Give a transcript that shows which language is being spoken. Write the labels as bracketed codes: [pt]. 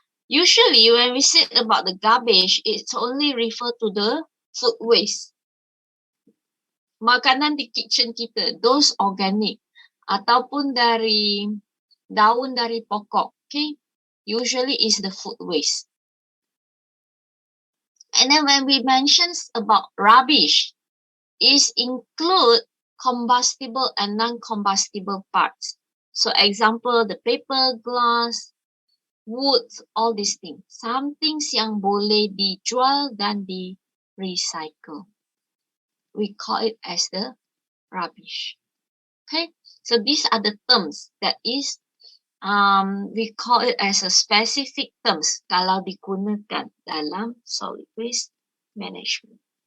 [en] Usually when we say about the garbage, it's only refer to the food waste. [ms] Makanan di kitchen kita, [en] those organic. [ms] Ataupun dari daun dari pokok, okay? [en] Usually is the food waste. And then when we mention about rubbish, is include combustible and non-combustible parts. So example, the paper, glass, wood, all these things. Some things [ms] yang boleh dijual dan di-recycle. [en] We call it as the rubbish. Okay, so these are the terms that is, we call it as a specific terms [ms] kalau digunakan dalam [en] solid waste management.